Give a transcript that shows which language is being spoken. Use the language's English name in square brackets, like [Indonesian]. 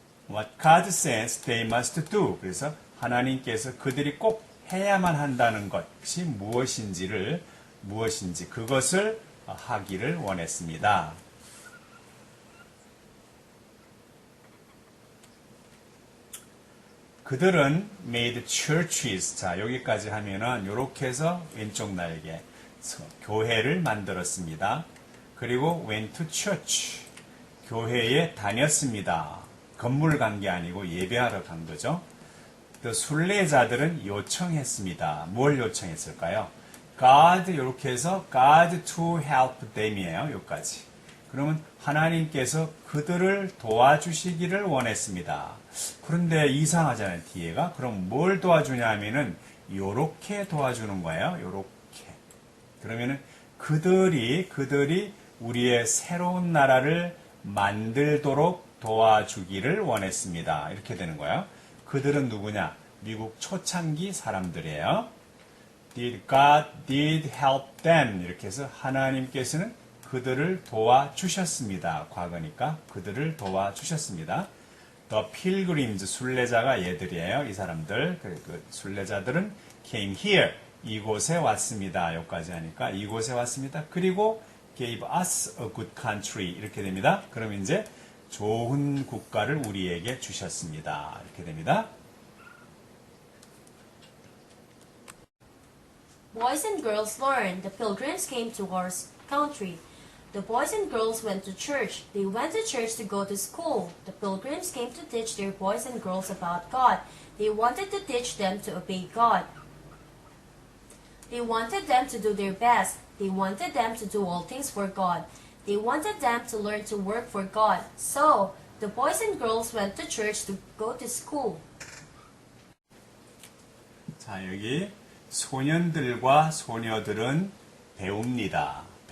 [English] What God says they must do. [Korean] 그래서 하나님께서 그들이 꼭 해야만 한다는 것이 무엇인지 그것을 하기를 원했습니다. 그들은 [English] made churches. [Korean] 자, 여기까지 하면은 요렇게 해서 왼쪽 날개 교회를 만들었습니다. 그리고 [English] went to church. [Korean] 교회에 다녔습니다. 건물 간 게 아니고 예배하러 간 거죠. 또 순례자들은 요청했습니다. 뭘 요청했을까요? [English] God [Korean] 이렇게 해서 [English] God to help them이에요. [Korean] 여기까지. 그러면 하나님께서 그들을 도와주시기를 원했습니다. 그런데 이상하잖아요. 뒤에가. 그럼 뭘 도와주냐 하면은 요렇게 도와주는 거예요. 요렇게. 그러면은 그들이 우리의 새로운 나라를 만들도록 도와주기를 원했습니다. 이렇게 되는 거예요. 그들은 누구냐? 미국 초창기 사람들이에요. [English] God did help them. [Korean] 이렇게 해서 하나님께서는 그들을 도와주셨습니다. 과거니까 그들을 도와주셨습니다. [English] The pilgrims, [Korean] 순례자가 얘들이에요. 이 사람들. 그 순례자들은 [English] came here. [Korean] 이곳에 왔습니다. 여기까지 하니까 이곳에 왔습니다. 그리고 [English] gave us a good country. [Korean] 이렇게 됩니다. 그럼 이제 좋은 국가를 우리에게 주셨습니다. 이렇게 됩니다. [English] Boys and girls learned. The pilgrims came to our country. The boys and girls went to church. They went to church to go to school. The pilgrims came to teach their boys and girls about God. They wanted to teach them to obey God. They wanted them to do their best. They wanted them to do all things for God. They wanted them to learn to work for God. So, the boys and girls went to church to go to school. [Korean] 자, 여기 소년들과 소녀들은 배웁니다.